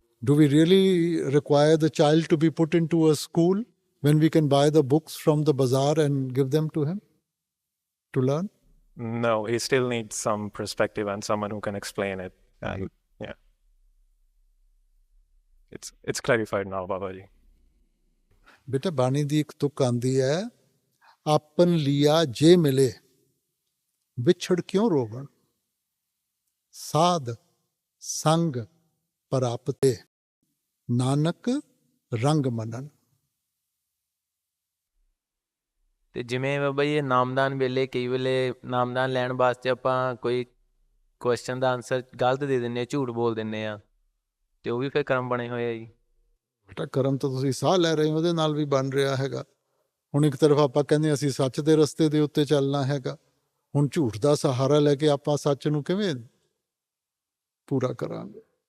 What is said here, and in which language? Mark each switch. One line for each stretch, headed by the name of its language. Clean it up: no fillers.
English: Do we really require the child to be put into a school when we can buy the books from the bazaar and give them to him to learn? No, he still needs some perspective and someone who can explain it. And yeah, it's clarified now, Babaji.
Punjabi: बेटा बानी दी एक तुक आंदी है, आपन लिया जे मिले विछड़ क्यों रोवण, साध संग परापते नानक रंग मनन। ਤੇ ਜਿਵੇਂ ਬਾਬਾ ਜੀ ਨਾਮਦਾਨ ਵੇਲੇ ਕਈ ਵੇਲੇ ਨਾਮਦਾਨ ਲੈਣ ਵਾਸਤੇ ਆਪਾਂ ਕੋਈ ਕੁਐਸਚਨ ਦਾ ਆਨਸਰ ਗਲਤ ਦੇ ਦਿੰਨੇ ਆ, ਝੂਠ ਬੋਲ ਦਿੰਨੇ ਆ, ਤੇ ਉਹ ਵੀ ਫਿਰ ਕਰਮ ਬਣੇ ਹੋਏ ਆ ਜੀ। ਬੇਟਾ ਕਰਮ ਤਾਂ ਤੁਸੀਂ ਸਾਹ ਲੈ ਰਹੇ ਹੋ, ਉਹਦੇ ਨਾਲ ਵੀ ਬਣ ਰਿਹਾ ਹੈਗਾ। ਹੁਣ ਇੱਕ ਤਰਫ ਆਪਾਂ ਕਹਿੰਦੇ ਅਸੀਂ ਸੱਚ ਦੇ ਰਸਤੇ ਦੇ ਉੱਤੇ ਚੱਲਣਾ ਹੈਗਾ, ਹੁਣ ਝੂਠ ਦਾ ਸਹਾਰਾ ਲੈ ਕੇ ਆਪਾਂ ਸੱਚ ਨੂੰ ਕਿਵੇਂ ਪੂਰਾ ਕਰਾਂਗੇ?